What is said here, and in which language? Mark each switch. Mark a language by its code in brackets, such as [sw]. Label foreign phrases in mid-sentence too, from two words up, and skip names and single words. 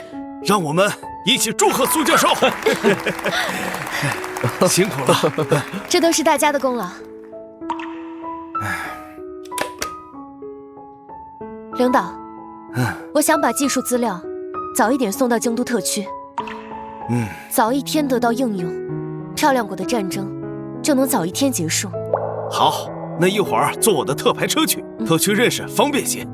[zh] 让我们一起祝賀蘇教授！辛苦了，這都是大家的功勞。領導，我想把技術資料早一點送到京都特區，早一天得到應用，漂亮國的戰爭就能早一天結束。好，那一會兒坐我的特牌車去，特區認識方便些。